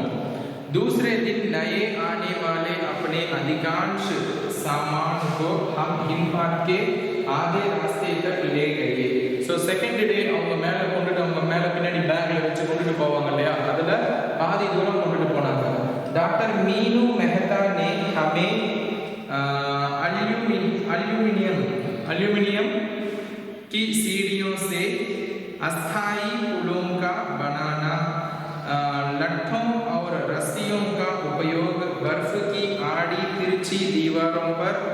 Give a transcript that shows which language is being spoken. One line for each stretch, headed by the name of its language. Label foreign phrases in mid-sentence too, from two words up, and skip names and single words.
Hindi: दूसरे दिन नए आने वाले अपने अधिकांश सामान को हम हिमपात के आधे रास्ते तक ले गए.
Tamil: ஸோ செகண்ட் டே அவங்க மேலே கொண்டுட்டு அவங்க மேலே பின்னாடி பேக்கில் வச்சு கொண்டுட்டு போவாங்க இல்லையா, அதில் பாதி தூரம் கொண்டுட்டு போனாங்க.
Hindi: டாக்டர் मीनू मेहता ने हमें एल्यूमिनियम की सीढ़ियों से अस्थायी पुलों का बनाना, लट्ठों और रस्सियों का उपयोग, बर्फ की आड़ी तिरछी दीवारों पर